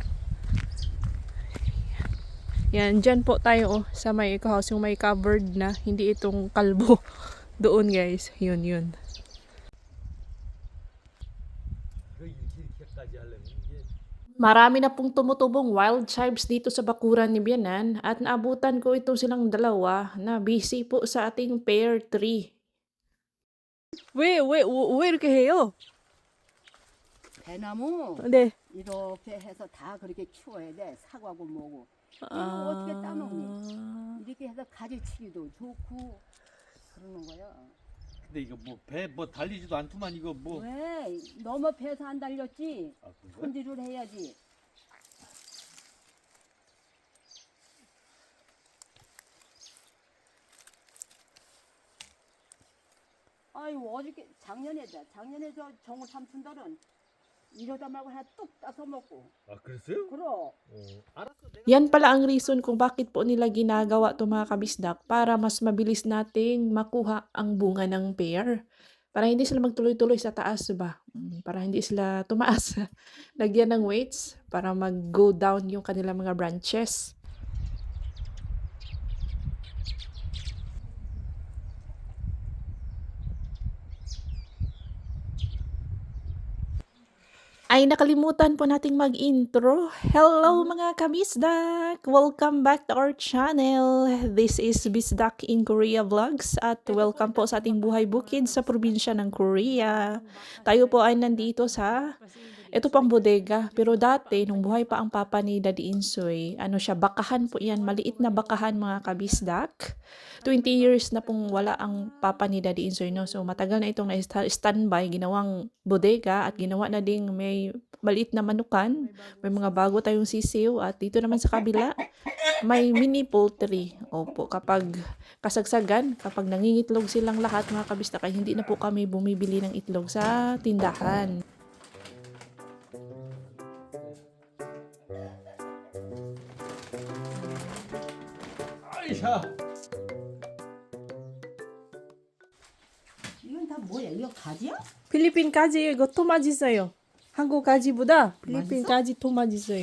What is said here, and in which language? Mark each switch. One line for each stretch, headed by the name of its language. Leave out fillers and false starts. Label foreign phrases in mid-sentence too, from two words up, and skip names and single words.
Filipino: Yan, dyan po tayo sa may
English: eco house,
Filipino: yung may covered na, hindi itong kalbo doon, guys. Yun, yun. Marami na pong tumutubong
English: wild chives
Filipino: dito sa bakuran ni Bianan at naabutan ko ito silang dalawa na busy po sa ating
English: pear tree.
Korean: 왜 이렇게 해요? 대나무 네. 이렇게 해서 다 그렇게 키워야 돼. 사과고 뭐고. 이거 어떻게 따먹니? 이렇게 해서 가지치기도 좋고 그러는 거야. 근데 이거 뭐 배 뭐 달리지도 않더만 이거 뭐. 왜? 너무 배서 안 달렸지. 아, 그래? 손질을 해야지. 아유 어저께 작년에 저 정우 삼촌들은 이러다 말고 하나 뚝 따서 먹고. 아 그랬어요? 그럼. 알았어. 내가
Filipino: Yan pala ang reason kung bakit po nila ginagawa ito mga kabisdak para mas mabilis nating makuha ang bunga ng pear. Para hindi sila magtuloy-tuloy sa taas ba? Para hindi sila tumaas. Lagyan ng weights para mag-
English: go down
Filipino: yung kanilang mga branches. Ay, nakalimutan po nating mag-intro. Hello mga kabisdak!
English: Welcome back to our channel. This is Bisdak in Korea Vlogs
Filipino: at welcome po sa ating buhay bukid sa probinsya ng Korea. Tayo po ay nandito sa ito pang bodega, pero dati nung buhay pa ang papa ni Daddy Insoy, ano siya, bakahan po yan, maliit na bakahan mga kabisdak. 20 years na pong wala ang papa ni Daddy Insoy, no? So matagal na itong na-standby, ginawang bodega at ginawa na ding may maliit na manukan, may mga bago tayong sisiw at dito naman sa kabila, may
English: mini poultry.
Filipino: Opo, kapag kasagsagan, kapag nangingitlog silang lahat mga kabisdak, ay hindi na po kami bumibili ng itlog sa tindahan.
Korean: 아이샤. 이건 다 뭐야? 이거 가지야? 필리핀까지 이거 더 맛있어요. 한국까지보다 필리핀까지 더 맛있어요.